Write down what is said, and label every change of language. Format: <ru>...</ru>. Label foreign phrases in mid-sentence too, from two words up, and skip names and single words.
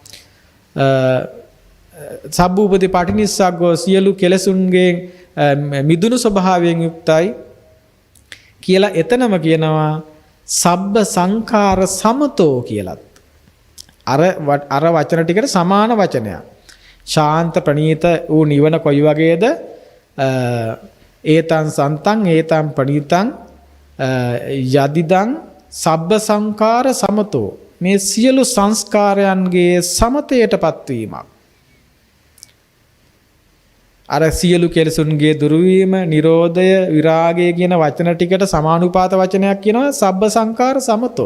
<pi>සබ්බූපති පටිනිස්සග්ගෝ</pi> <si>සියලු කෙලසුන්ගේ මිදුණු ස්වභාවයෙන් යුක්තයි කියලා එතනම කියනවා</si> <pi>සබ්බ සංඛාර සමතෝ</pi> <si>කියලත්. අර වචන ටිකට සමාන වචනයක්. ශාන්ත ප්‍රණීත වූ නිවන කොයි වගේද?</si> <pi>ඒතං සන්තං ඒතං ප්‍රණීතං යදිදං සබ්බ සංඛාර සමතෝ</pi> <si>මේ සියලු සංස්කාරයන්ගේ සමතයටපත් වීමක්. අර සියලු කෙලෙසුන්ගේ දුරුවීම, නිරෝධය, විරාගය කියන වචන ටිකට සමානුපාත වචනයක් කියනවා</si> <pi>සබ්බ සංඛාර සමතෝ.</pi>